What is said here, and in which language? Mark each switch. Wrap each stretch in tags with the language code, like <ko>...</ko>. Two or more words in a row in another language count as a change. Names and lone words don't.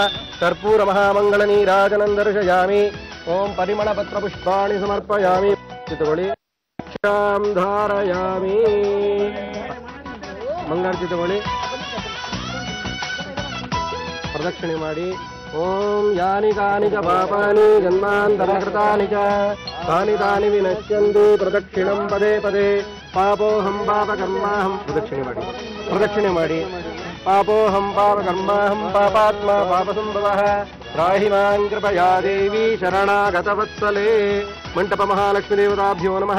<sa>ಕರ್ಪೂರ ಮಹಾಮಂಗಳ ನೀರಾಜನಂ ದರ್ಶಯಾಮಿ. ಓಂ ಪರಿಮಳ ಪತ್ರ ಪುಷ್ಪಾಣಿ ಸಮರ್ಪಯಾಮಿ. ಚಿತ್ತಗೊಳ್ಳಿ. ಕ್ಷಾಂ ಧಾರಯಾಮಿ.</sa> <kn>ಮಂಗಳಾರತಿ ತಗೊಳ್ಳಿ. ಪ್ರದಕ್ಷಿಣೆ ಮಾಡಿ.</kn> <sa>ಓಂ ಯಾನಿ ಕಾನಿ ಚ ಪಾಪಾನಿ ಜನ್ಮಾಂತರಕೃತಾನಿ ಚ ತಾನಿ ತಾನಿ ವಿನಶ್ಯಂತಿ ಪ್ರದಕ್ಷಿಣಂ ಪದೇ ಪದೇ. ಪಾಪೋಹಂ ಪಾಪಕರ್ಮಾಹಂ.</sa> <kn>ಪ್ರದಕ್ಷಿಣೆ ಮಾಡಿ, ಪ್ರದಕ್ಷಿಣೆ ಮಾಡಿ.</kn> <sa>ಪಾಪೋಹಂ ಪಾಪಕರ್ಮಾಹಂ ಪಾಪಾತ್ಮ ಪಾಪಸಂಭವಃ ತ್ರಾಹಿ ಮಾಂ ಕೃಪಯಾ ದೇವಿ ಶರಣಾಗತವತ್ಸಲೇ. ಮಂಟಪ ಮಹಾಲಕ್ಷ್ಮೀ ದೇವತಾಭ್ಯೋ ನಮಃ.</sa>